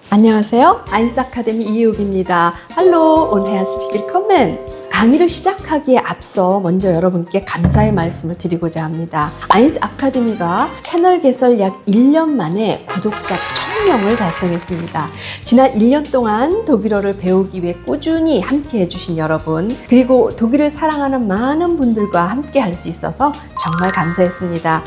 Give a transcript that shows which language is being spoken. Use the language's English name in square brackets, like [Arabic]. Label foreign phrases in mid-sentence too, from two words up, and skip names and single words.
[Korean] 안녕하세요. 아인스 아카데미 이혜욱입니다. [German] Hallo und herzlich willkommen. [Korean] 강의를 시작하기에 앞서 먼저 여러분께 감사의 말씀을 드리고자 합니다. 아인스 아카데미가 채널 개설 약 1년 만에 구독자 1000명을 달성했습니다. 지난 1년 동안 독일어를 배우기 위해 꾸준히 함께 해주신 여러분, 그리고 독일을 사랑하는 많은 분들과 함께 할 수 있어서 정말 감사했습니다.